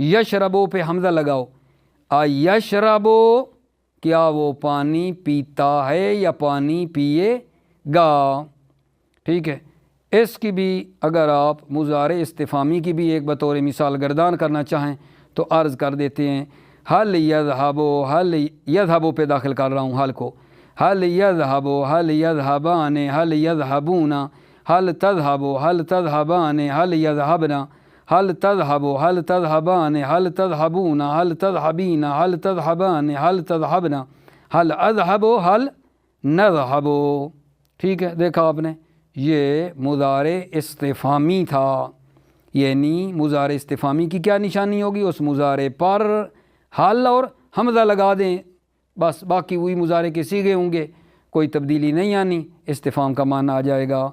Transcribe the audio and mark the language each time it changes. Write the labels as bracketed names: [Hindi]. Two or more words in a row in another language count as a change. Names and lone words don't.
[Urdu] یشربو پہ حمزہ لگاؤ، یشربو، کیا وہ پانی پیتا ہے یا پانی پیے گا؟ ٹھیک ہے، اس کی بھی اگر آپ مضارع استفہامی کی بھی ایک بطور مثال گردان کرنا چاہیں تو عرض کر دیتے ہیں، [Arabic] حل یذہبو، حل یذہبو [Urdu] پہ داخل کر رہا ہوں حل کو، [Arabic] حل یذہبو، حل یذہبان، حل یذہبون، حل تذہبو، حل تذہبان، حل یذہبنا، حل تذہبو، حل تذہبان، حل تذہبون، حل تذہبین، حل تذہبان، حل تذہبنا، حل اذہبو، حل نذہبو۔ [Urdu] ٹھیک ہے، دیکھا آپ نے، یہ مضارع استفہامی تھا، یعنی مضارع استفہامی کی کیا نشانی ہوگی؟ اس مضارع پر حل اور حمزہ لگا دیں، بس باقی وہی مضارع کے صیغے ہوں گے، کوئی تبدیلی نہیں آنی، استفہام کا معنی آ جائے گا۔